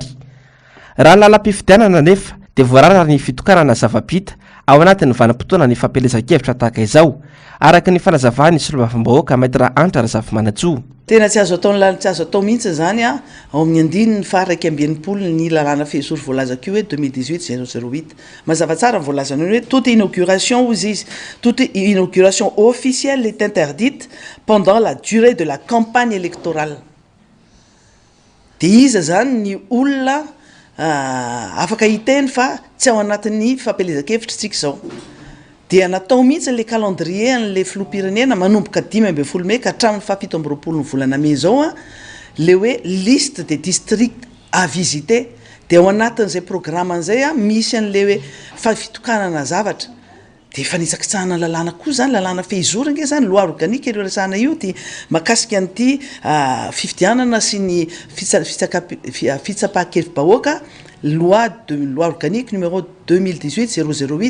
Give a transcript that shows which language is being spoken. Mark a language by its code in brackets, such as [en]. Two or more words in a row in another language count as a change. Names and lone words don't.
[mg] Raha lalam-pifidianana nefa dia voarara ny fitokanana zava-bita ao anatin'ny vanim-potoana ny fampelezan-kevitra tahaka izao araka ny fanazavany solombavam-bahoaka Maître Antra Razafy Manantsoa. Tena tsy azo atao mihitsy zany ao amin'ny andininy faraiky ambinipolo ny lalàna fehizoro voalazako io hoe 2018-008 mazava tsara voalaza ny hoe [fr] toute inauguration [mg] ozy izy [fr] toute inauguration officielle est interdite pendant la durée de la campagne électorale. [mg] Dia iza zany ny olona afaka hiteny fa tsy ao anatin'ny fampelezan-kevitra tsika zao. Dia natao mihitsy le calendrier an'le filoham-pirenena manomboka 15 Mey ka hatramin'ny 17 ny volana Mey zao le hoe [fr] liste des districts à visiter [mg] dia ao anatin'izay programme an'izay misy an'le hoe fitokanana zavatra dia efa nitsakitsahana lalàna koa zany lalàna fehizoro nge zany [fr] loi organique [mg] ireo resahana io dia makasika an'ity fifidianana sy ny fitsapahan-kevim-bahoaka [fr] loi organique numéro [mg] 2018-008